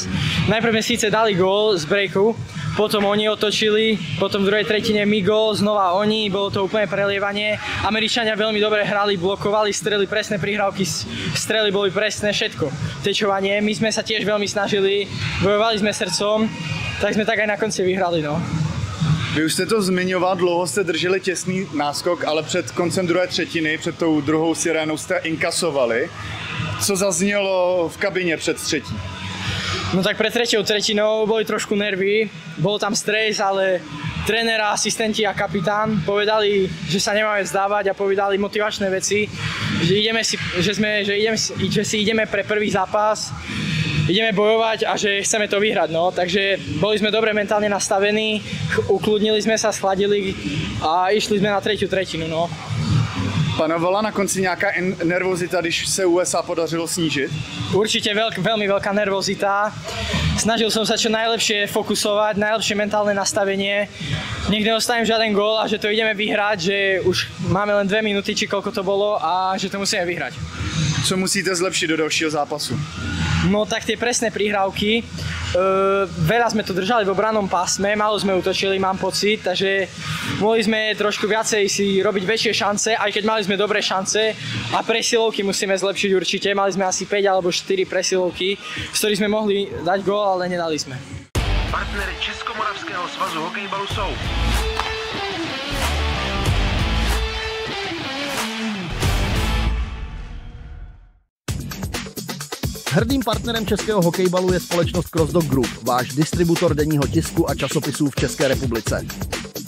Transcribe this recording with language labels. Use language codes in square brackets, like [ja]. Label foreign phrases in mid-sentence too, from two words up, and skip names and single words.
[sk] Najprv sme síce dali gól z breaku, potom oni otočili, potom v druhej tretine my gól, znova oni, bolo to úplne prelievanie. Američania veľmi dobre hrali, blokovali, strely, presné prihrávky, strely boli presné, všetko. Tečovanie, my sme sa tiež veľmi snažili, bojovali sme srdcom, tak sme tak aj na konci vyhrali, no. [cs] Vy už jste to zmiňoval, dlouho jste drželi těsný náskok, ale před koncem druhé třetiny, před tou druhou sirénou jste inkasovali. Co zaznělo v kabině před třetí? [sk] No tak pred treťou tretinou boli trošku nervy, bol tam stres, ale tréner, asistenti a kapitán povedali, že sa nemáme vzdávať a povedali motivačné veci, že si ideme pre prvý zápas, ideme bojovať a že chceme to vyhrať, no. Takže boli sme dobre mentálne nastavení, ukludnili sme sa, schladili a išli sme na tretiu tretinu, no. [cs] Panovala na konci nějaká nervozita, když se USA podařilo snížit? [sk] Určite veľmi veľká nervozita. Snažil som sa čo najlepšie fokusovať, najlepšie mentálne nastavenie. Nech neostavím žiaden gól a že to ideme vyhrať, že už máme len 2 minúty, či koľko to bolo a že to musíme vyhrať. [cs] Co musíte zlepšit do dalšího zápasu? [sk] No tak tie presné prihrávky, veľa sme to držali v obrannom pásme, málo sme útočili, mám pocit, takže mohli sme trošku viacej si robiť väčšie šance, aj keď mali sme dobré šance a presilovky musíme zlepšiť určite, mali sme asi 5 alebo 4 presilovky, z ktorých sme mohli dať gól, ale nedali sme. [cs] Partnery Českomoravského svazu hokejbalu sú Hrdým partnerem českého hokejbalu je společnost Crossdog Group, váš distributor denního tisku a časopisů v České republice.